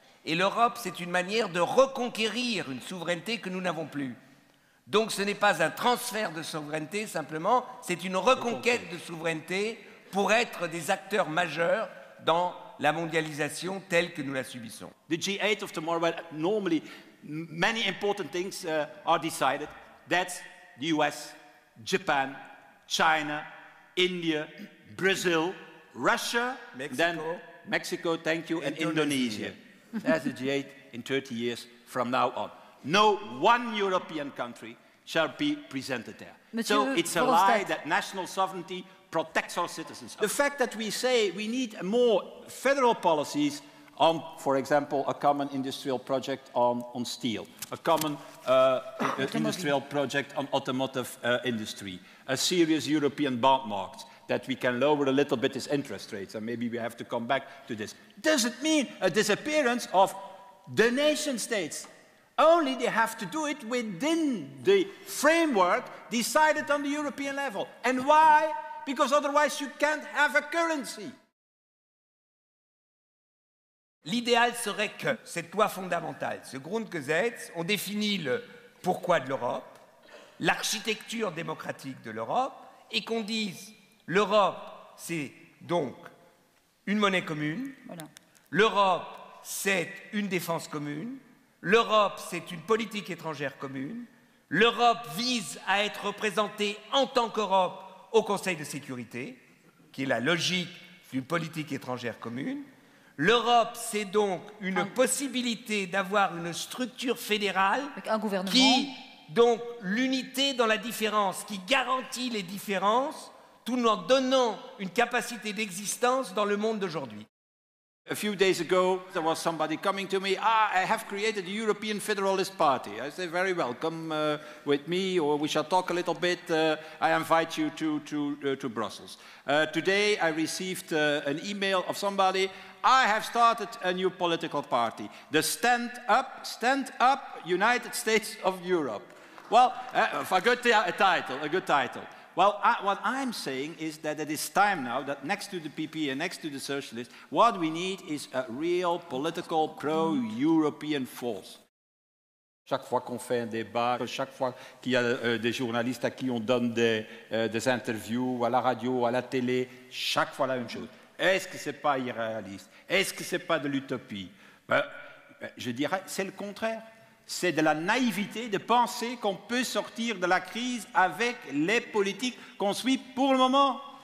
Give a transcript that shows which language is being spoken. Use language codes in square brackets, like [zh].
[fr] Et l'Europe, c'est une manière de reconquérir une souveraineté que nous n'avons plus. Donc ce n'est pas un transfert de souveraineté, simplement, c'est une reconquête de souveraineté pour être des acteurs majeurs dans la mondialisation telle que nous la subissons. [en] The G8 of tomorrow, well, normally many important things are decided. That's the US, Japan, China, India, Brazil, Russia, then Mexico, thank you, and Indonesia. That's the G8 in 30 years from now on. No one European country shall be presented there. So it's a lie that national sovereignty protects our citizens. The fact that we say we need more federal policies on, for example, a common industrial project on steel, a common industrial project on automotive industry, a serious European bond market, that we can lower a little bit its interest rates, and maybe we have to come back to this. Doesn't mean a disappearance of the nation states. Only they have to do it within the framework decided on the European level. And why? Because otherwise you can't have a currency. [fr] L'idéal serait que cette loi fondamentale, ce Grundgesetz, on définit le pourquoi de l'Europe, l'architecture démocratique de l'Europe, et qu'on dise l'Europe, c'est donc une monnaie commune, voilà. L'Europe, c'est une défense commune, l'Europe, c'est une politique étrangère commune, l'Europe vise à être représentée en tant qu'Europe au Conseil de sécurité, qui est la logique d'une politique étrangère commune. L'Europe, c'est donc une possibilité d'avoir une structure fédérale qui, donc, l'unité dans la différence, qui garantit les différences, tout en donnant une capacité d'existence dans le monde d'aujourd'hui. [en] A few days ago, there was somebody coming to me, I have created the European Federalist Party. I say, very well, come with me, or we shall talk a little bit. I invite you to Brussels. Today, I received an email of somebody, I have started a new political party, the Stand Up United States of Europe. Well, a good title. Well, what I'm saying is that it is time now that next to the PP and next to the Socialists, what we need is a real political pro-European force. [fr] Chaque fois qu'on fait un débat, chaque fois qu'il y a des journalistes à qui on donne des interviews à la radio, à la télé, chaque fois la même chose. Est-ce que ce n'est pas irréaliste? Est-ce que ce n'est pas de l'utopie? Je dirais, c'est le contraire. C'est de la naïveté de penser qu'on peut sortir de la crise avec les politiques qu'on suit pour le moment.